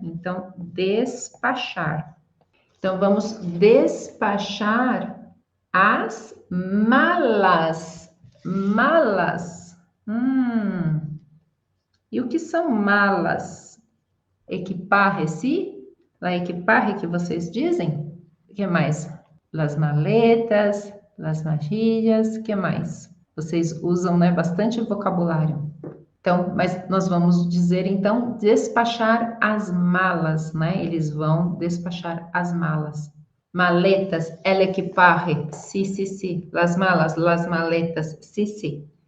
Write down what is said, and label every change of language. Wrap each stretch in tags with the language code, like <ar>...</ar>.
<pt>Então, despachar. Então, vamos despachar as malas. Malas. E o que são malas? Equipaje, sim?</pt> <es>La equipaje</es> <pt>que vocês dizem? O que mais?</pt> <es>Las maletas, las vasillas,</es> <pt>o que mais? Vocês usam, né, bastante vocabulário. Então, mas nós vamos dizer, então, despachar as malas, né? Eles vão despachar as malas.</pt> <es>Maletas, el equipaje, sí, sí, sí. Las malas, las maletas, sí, sí.</es>